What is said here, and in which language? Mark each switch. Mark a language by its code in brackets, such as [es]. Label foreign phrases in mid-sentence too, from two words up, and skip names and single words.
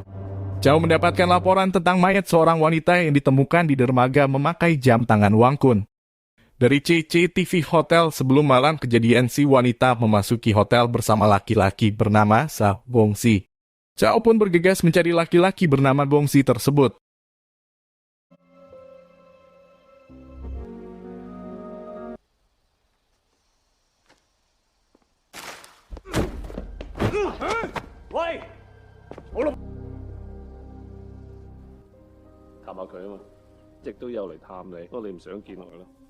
[id] Chow mendapatkan laporan tentang mayat seorang wanita yang ditemukan di dermaga memakai jam tangan Wangkun. Dari CCTV hotel sebelum malam kejadian, si wanita memasuki hotel bersama laki-laki bernama Sa Gongsi. Chow pun bergegas mencari laki-laki bernama Gongsi tersebut. [yue] 喂，好啦，探下佢啊嘛，一直都有嚟探你，不過你唔想見我咯。